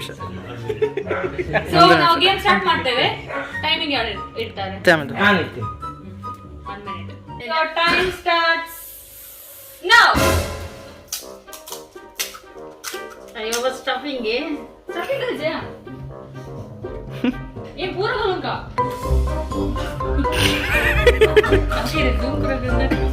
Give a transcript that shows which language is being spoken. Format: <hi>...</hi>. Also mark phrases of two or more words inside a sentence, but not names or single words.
<kn>ಸೊ ನಾವು</kn> <en>game start</en> <kn>ಮಾಡ್ತೇವೆ. ಟೈಮಿಂಗ್ ಯಾರು ಇಡ್ತಾರೆ? 1 ಮಿನಿಟ್.</kn> <en>Time starts now.</en> <kn>ಅಯ್ಯೋ ಸ್ಟಫಿಂಗ್ ಇದೆ.</kn> <hi>ये पूरा बोलूं का अच्छी रे जूम कर देना.</hi>